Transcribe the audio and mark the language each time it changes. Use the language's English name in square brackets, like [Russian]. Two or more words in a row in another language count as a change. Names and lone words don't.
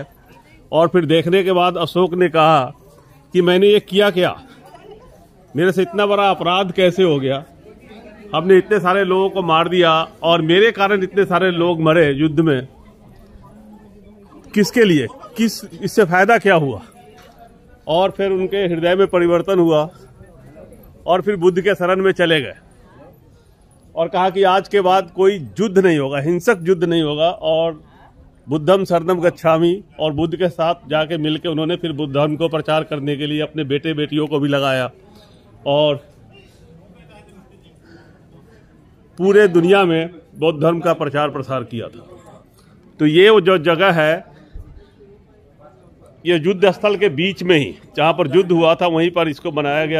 [Hindi] और फिर देखने के बाद अशोक ने कहा कि मैंने ये किया क्या, मेरे से इतना बड़ा अपराध कैसे हो गया, हमने इतने सारे लोगों को मार दिया और मेरे कारण इतने सारे लोग मरे युद्ध में, किसके लिए, किस इससे फायदा क्या हुआ। और फिर उनके हृदय में परिवर्तन हुआ और फिर बुद्ध के शरण में चले गए और कहा कि आज के बाद कोई युद्ध नहीं होगा, हिंसक युद्ध नहीं होगा, और [Pali] बुद्धम शरणम गच्छामि, [Hindi] और बुद्ध के साथ जाके मिलके उन्होंने फिर बुद्ध धर्म को प्रचार करने के लिए अपने बेटे बेटियों को भी लगाया। और पूरे दुनिया में बौद्ध धर्म का प्रचार प्रसार किया था। तो ये वो जो जगह है, ये युद्ध स्थल के बीच में ही जहाँ पर युद्ध हुआ था वहीं पर इसको बनाया गया।